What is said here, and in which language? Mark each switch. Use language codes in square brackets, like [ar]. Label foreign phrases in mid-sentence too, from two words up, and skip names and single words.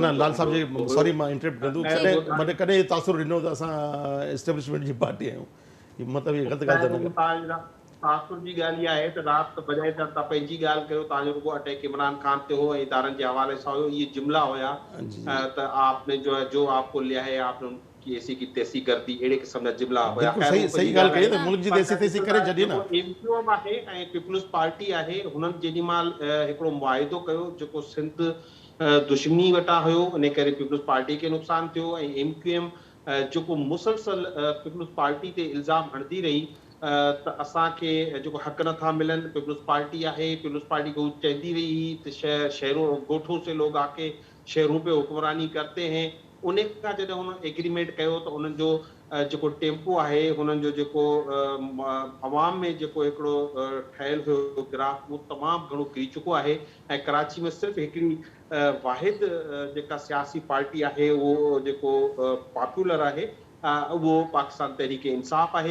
[sd] न लाल साहब जी सॉरी मां इंटरप्ट कंदुमि, कॾहिं तासुर ॾिनो त असां एस्टेब्लिशमेंट जी पार्टी आहियूं, मतिलबु इहा ग़लति ॻाल्हि त तासुर जी ॻाल्हि इहा आहे त राति बजाए त तव्हां पंहिंजी ॻाल्हि कयो, तव्हांजो रुॻो अटैक इमरान ख़ान ते हो ऐं इदारनि जे हवाले सां हुयो। इहे जुमिला हुया त [ur] آپ نے جو آپ کو لیا ہے آپ نے ان کی ایسی کی تیسی کر دی, [sd] अहिड़े क़िस्म जा जुमिला हुया। सही ॻाल्हि कई त मुल्क जी देसी तेसी करे छॾी न। MQM आहे ऐं पीपुल्स पार्टी आहे, हुननि जेॾीमहिल हिकिड़ो मुआइदो कयो जेको सिंध दुश्मनी वटां हुयो, इन करे पीपुल्स पार्टी खे नुक़सानु थियो ऐं MQM जेको मुसलसल पीपुल्स पार्टी ते इल्ज़ाम हणंदी रही त असांखे जेको हक़ नथा मिलनि। पीपुल्स पार्टी आहे, पीपुल्स पार्टी को चवंदी रही त [ur] شہروں گوٹھوں سے لوگ آ کے شہروں پہ حکمرانی کرتے ہیں. [sd] उन खां जॾहिं हुन एग्रीमेंट कयो त उन्हनि जो जेको टेम्पो आहे, हुननि जो जेको अवाम में जेको हिकिड़ो ठहियलु हुयो ग्राफ, उहो तमामु घणो किरी चुको आहे ऐं कराची में सिर्फ़ु हिकिड़ी वाहिद जेका सियासी पार्टी आहे उहो जेको पॉपुलर आहे उहो पाकिस्तान तहरीक इंसाफ़ आहे।